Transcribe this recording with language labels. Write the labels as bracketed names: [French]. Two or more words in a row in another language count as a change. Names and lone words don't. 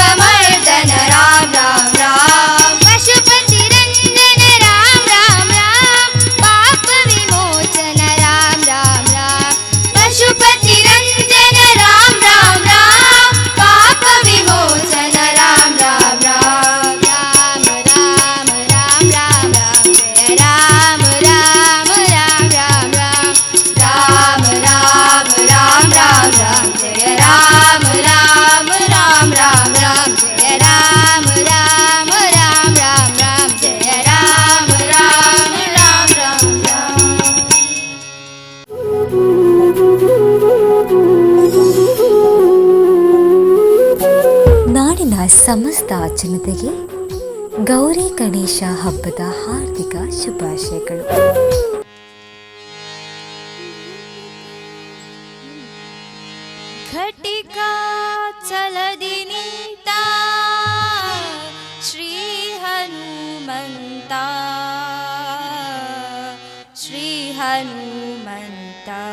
[Sanskrit] ಮರ್ದನ ರಾಮ ರಾಮ ರಾಮ ಪಶುಪತಿ ರಂಜನ ರಾಮ ರಾಮ ರಾಮ ಪಾಪ ವಿಮೋಚನ ರಾಮ ರಾಮ ರಾಮ ಪಶುಪತಿ ರಂಜನ ರಾಮ ರಾಮ ರಾಮ ಪಾಪ ವಿಮೋಚನ ರಾಮ ರಾಮ ರಾಮ ರಾಮ ರಾಮ ರಾಮ ರಾಮ ಜಯ ರಾಮ ರಾಮ ರಾಮ ರಾಮ ರಾಮ ರಾಮ ರಾಮ ರಾಮ ರಾಮ ಜಯ ರಾಮ ರಾಮ ರಾಮ ರಾಮ ರಾಮ ಜಯ ರಾಮ ರಾಮ ರಾಮ ರಾಮ ರಾಮ ಜಯ ರಾಮ ರಾಮ ರಾಮ ರಾಮ [Kannada] ನಾಡಿನ ಸಮಸ್ತ ಜನತೆಗೆ ಗೌರಿ ಗಣೇಶ ಹಬ್ಬದ ಹಾರ್ದಿಕ ಶುಭಾಶಯಗಳು. ಘಟಿಕಾ ಚಲದಿ ನಿಂತ ಶ್ರೀ ಹನುಮಂತ ಶ್ರೀ ಹನುಮಂತ